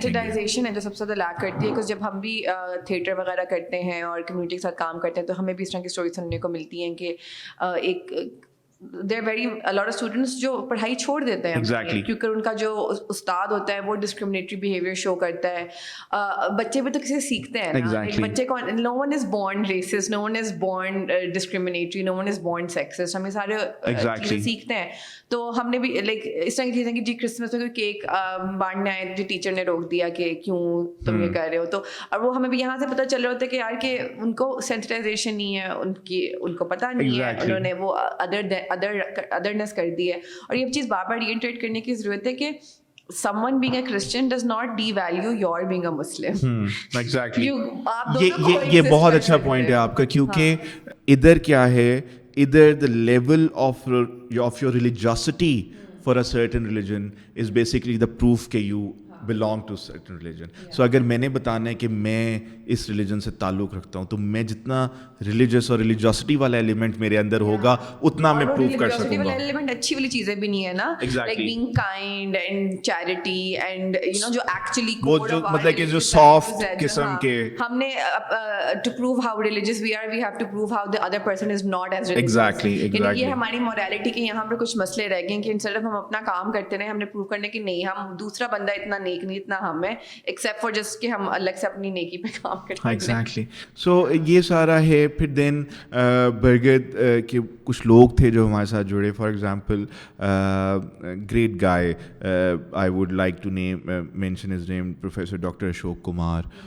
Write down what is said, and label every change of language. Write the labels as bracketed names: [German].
[Urdu] Sensitisation ہے جو سب سے زیادہ لیک کرتی ہے, جب ہم بھی تھیٹر وغیرہ کرتے ہیں اور کمیونٹی کے ساتھ کام کرتے ہیں تو ہمیں بھی اس طرح کی اسٹوری سننے کو ملتی ہیں کہ ایک [English] there are very a lot of students [Urdu] جو پڑھائی چھوڑ دیتے ہیں کیونکہ ان کا جو استاد ہوتا ہے وہ ڈسکریمنیٹری بیہیویئر شو کرتا ہے. بچے بھی تو کسی سیکھتے ہیں نا, بچے کو [English] no one is born racist, no one is born discriminatory, no one is born sexist, [Urdu] ہمیں سارے چیزیں سیکھتے ہیں. تو ہم نے بھی لائک اس طرح کی چیزیں کہ جی کرسمس میں کوئی کیک بانٹنا ہے جو ٹیچر نے روک دیا کہ کیوں تم یہ کر رہے ہو, تو اور وہ ہمیں بھی یہاں سے پتہ چل رہا ہوتا ہے کہ یار کہ ان کو سینسٹائزیشن نہیں ہے, ان کو پتہ نہیں ہے, انہوں نے وہ ادرنیس کر دی ہے. اور یہ چیز بار بار ریئنٹریٹ کرنے کی ضرورت ہے کہ [English] someone being a Christian does not devalue your being a Muslim. Exactly. [Urdu] یہ بہت اچھا پوائنٹ ہے آپ کا, کیونکہ ادھر کیا ہے, [English] ادھر the level of your religiosity for a certain religion is basically the proof [Urdu] کہ [English] you belong to certain religion. [Urdu] So اگر میں نے بتانا ہے کہ میں اس ریلیجن سے تعلق رکھتا ہوں تو میں جتنا ریلیجس اور ریلیجوسٹی والا ایلیمنٹ میرے اندر ہوگا اتنا میں پروف کر سکوں گا. ایلیمنٹ اچھی والی چیزیں بھی نہیں ہے نا, [English] like being kind and charity and you know [Urdu] جو ایکچولی مطلب کہ جو سافٹ قسم کے, ہم نے [English] To prove how religious we are we have to prove how the other person is not as religious. Exactly [Urdu] یہ ہماری مورالٹی کے یہاں پر کچھ مسئلے رہ گئے کہ انسٹیڈ آف ہم اپنا کام کرتے رہے, ہم نے پروو کرنے کی نہیں ہم دوسرا بندہ اتنا نیک نہیں اتنا ہم ہے, [English] except for just [Urdu] کہ ہم الگ سے اپنی نیکی پہ کام کرتے ہیں. ایگزیکٹلی. سو یہ سارا ہے. پھر [English] دین برگد [Urdu] کے کچھ لوگ تھے جو ہمارے ساتھ جڑے, [English] For example great guy, I would like to mention his name, professor doctor Ashok Kumar.